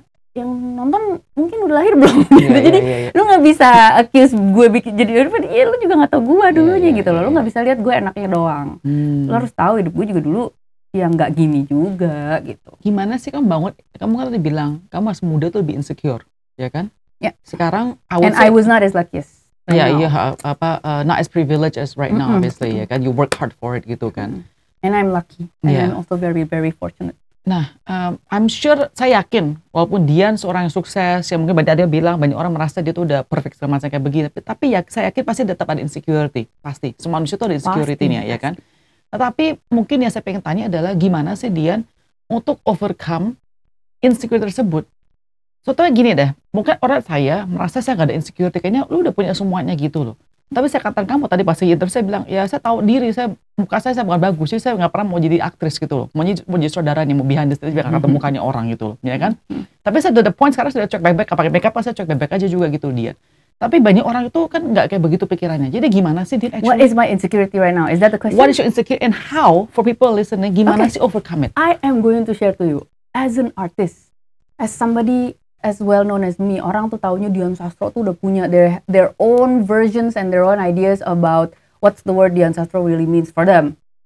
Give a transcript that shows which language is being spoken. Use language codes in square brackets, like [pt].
[id] Yang nonton mungkin udah lahir belum gitu. Jadi lu nggak bisa accuse gue bikin jadi lu juga nggak tahu gue dulunya gitu loh. Lu nggak bisa lihat gue enaknya doang. Lu harus tahu hidup gue juga dulu ya nggak gini juga gitu. Gimana sih kamu bangun? Kamu kan tadi bilang kamu masih muda tuh lebih insecure, ya kan? Ya. Sekarang [en] I was not as lucky as not as privileged as right now, obviously, [id] ya kan? [en] You work hard for it gitu kan? And I'm lucky, and I'm also very very fortunate. [id] Nah, [en] I'm sure, [id] saya yakin, walaupun Dian seorang yang sukses, yang mungkin banyak bilang, banyak orang merasa dia tuh udah perfect segala macam kayak begini, tapi ya saya yakin pasti tetap ada insecurity, pasti. Semua manusia tuh ada insecurity-nya, ya kan? Tetapi mungkin yang saya pengen tanya adalah gimana sih Dian untuk overcome insecurity tersebut. Contohnya gini deh, mungkin orang saya merasa saya nggak ada insecurity, kayaknya lu udah punya semuanya gitu loh. Tapi saya katakan kamu tadi pas interview saya bilang, ya saya tahu diri, muka saya bukan bagus, jadi saya nggak pernah mau jadi aktris gitu loh. Mau jadi saudaranya, mau [en] behind the stage [id] biar ketemu mukanya orang gitu loh, ya kan? Tapi saya udah the point sekarang sudah cek baik-baik, pakai makeup saya cek baik-baik aja juga gitu Dian. Tapi banyak orang itu kan nggak kayak begitu pikirannya. Jadi gimana sih Dian actually? [en] What is my insecurity right now? Is that the question? What is your insecurity and how for people listening? [id] Gimana sih overcome it? [en] I am going to share to you as an artist, as somebody as well known as me. [id] Orang tuh taunya Dian Sastro tuh udah punya [en] their own versions and their own ideas about what's the word Dian Sastro really means for them.